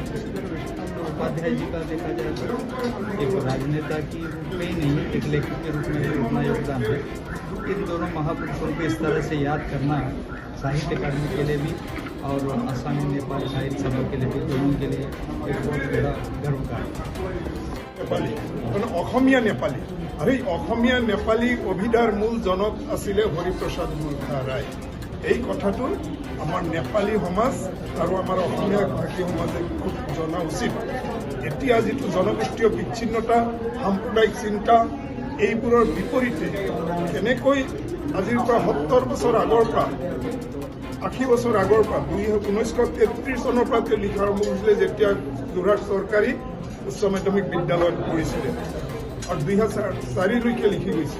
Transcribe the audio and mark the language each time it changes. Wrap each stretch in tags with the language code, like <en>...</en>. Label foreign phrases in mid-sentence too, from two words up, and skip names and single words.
<hi>उपाध्याय जी का देखा जाए तो एक राजनेता की रूप में ही नहीं एक लेखक के रूप में भी उतना योगदान है। इन दोनों महापुरुषों को इस तरह से याद करना साहित्य अकादमी के लिए भी और आसामी नेपाली साहित्य सभा के लिए भी दोनों के लिए एक बहुत बड़ा गर्व का</hi> <as>नेपाली অসমীয়া নেপালী আৰু এই অসমীয়া নেপালী অভিধাৰ মূল জনক আছিলে হৰিপ্ৰসাদ গোৰ্খা ৰায়। এই কথাটো আমাৰ নেপালী সমাজ আৰু আমাৰ অসমীয়া ভাষী সমাজে খুব জনা উচিত। এতিয়া যিটো জনগোষ্ঠীয় বিচ্ছিন্নতা সাম্প্ৰদায়িক চিন্তা এইবোৰৰ বিপৰীতে কেনেকৈ আজিৰ পৰা 70 বছৰ আগৰ পৰা 80 বছৰ আগৰ পৰা 1933 চনৰ পৰা তেওঁ লিখা আৰম্ভ কৰিছিলে যেতিয়া যোৰহাট চৰকাৰী উচ্চ মাধ্যমিক বিদ্যালয়ত পঢ়িছিলে আৰু 2004লৈকে লিখি গৈছে।</as>